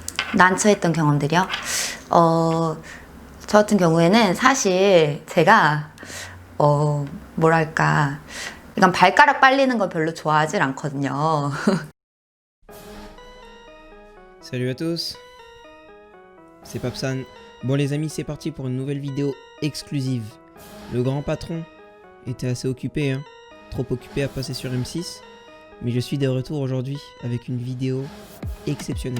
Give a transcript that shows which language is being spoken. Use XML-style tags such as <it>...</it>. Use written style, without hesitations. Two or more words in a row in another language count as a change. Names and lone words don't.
<ko>난처했던 경험들이요? 저 같은 경우에는 사실 제가, 뭐랄까, 약간 발가락 빨리는 걸 별로 좋아하질 않거든요.</ko> <fr>Salut à tous, c'est Papsan. Bon les amis, c'est parti pour une nouvelle vidéo exclusive. Le grand patron était assez occupé, hein, trop occupé à passer sur M6, mais je suis de retour aujourd'hui avec une vidéo exceptionnelle.</fr>